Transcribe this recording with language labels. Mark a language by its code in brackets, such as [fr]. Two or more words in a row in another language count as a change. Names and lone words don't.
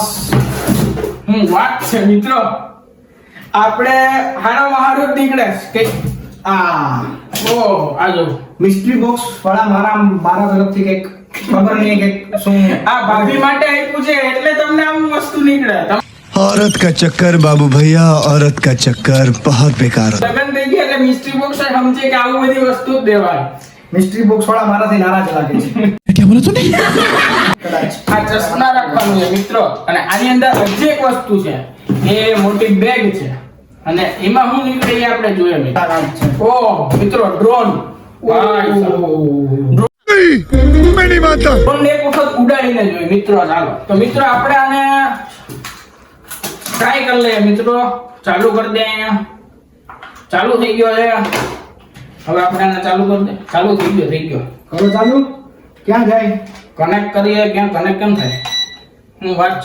[gu] હું વાત છે મિત્રો આપણે હારામાં હારું જ નીકળે કે આ આજો [en] mystery box [gu] વાળા મારા તરફથી કંઈક ખબર નહીં કે શું આ ભાભી માટે આપ્યું છે એટલે તમને આમ વસ્તુ નીકળે. [hi] औरत का चक्कर बाबू भैया औरत का चक्कर बहुत बेकार होता [gu] લગન થઈ ગયા એટલે [en] mystery box [gu] સમજે કે આવું બધી વસ્તુ જ દેવાય. [en] mystery box [gu] વાળા મારાથી નારાજ લાગે છે કદાચ આ ચશ્મા રાખવાનું છે મિત્રો અને આની અંદર હજી એક વસ્તુ છે એ મોટી બેગ છે અને એમાં શું નીકળે એ આપણે જોઈએ મિત્રો. નારાજ છે ઓહ મિત્રો ડ્રોન [hi] मैं नहीं मानता [gu] ડ્રોન એક વખત ઉડાડીને જોઈએ મિત્રો. ચાલો તો મિત્રો આપણે આને ટ્રાય કરી લઈએ મિત્રો. ચાલુ કરી દે અહીંયા. ચાલુ થઈ ગયો છે. હવે આપણે આને ચાલુ કરી દે. ચાલુ થઈ ગયો કરો ચાલુ ક્યાં જાય કનેક્ટ કરીએ ક્યાં કનેક્ટ કેમ થાય હું વાત છે.